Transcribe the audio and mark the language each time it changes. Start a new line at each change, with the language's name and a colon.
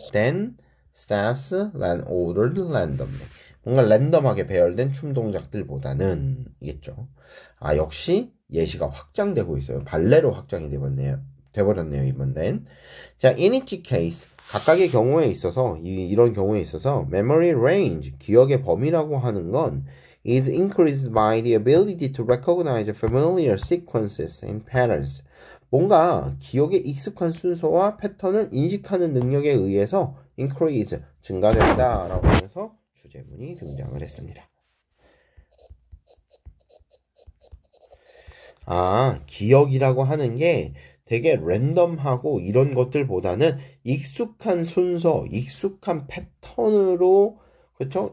English: Than steps ordered randomly.
Korean: 뭔가 랜덤하게 배열된 춤 동작들보다는 이겠죠. 아, 역시 예시가 확장되고 있어요. 발레로 확장이 돼버렸네요, 이번엔.
English: 자, in each case,
Korean: 각각의 경우에 있어서, 이런 경우에 있어서,
English: memory range,
Korean: 기억의 범위라고 하는 건
English: is increased by the ability to recognize familiar sequences and patterns.
Korean: 뭔가 기억에 익숙한 순서와 패턴을 인식하는 능력에 의해서 increase, 증가된다 라고 하면서 주제문이 등장을 했습니다. 아, 기억이라고 하는 게 되게 랜덤하고 이런 것들보다는 익숙한 순서, 익숙한 패턴으로 그렇죠?